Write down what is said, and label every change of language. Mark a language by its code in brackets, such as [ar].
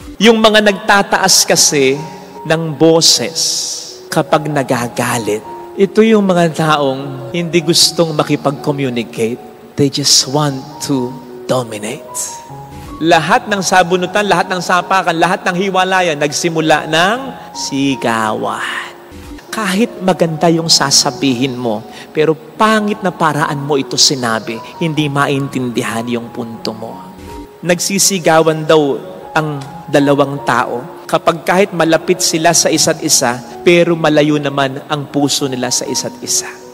[tl] Yung mga nagtataas kasi ng boses kapag nagagalit, ito yung mga taong hindi gustong makipag-communicate. [en] They just want to dominate. [tl] Lahat ng sabunutan, lahat ng sapakan, lahat ng hiwalayan, nagsimula ng sigawan. Kahit maganda yung sasabihin mo, pero pangit na paraan mo ito sinabi, hindi maintindihan yung punto mo. Nagsisigawan daw ang dalawang tao kapag kahit malapit sila sa isa't isa, pero malayo naman ang puso nila sa isa't isa.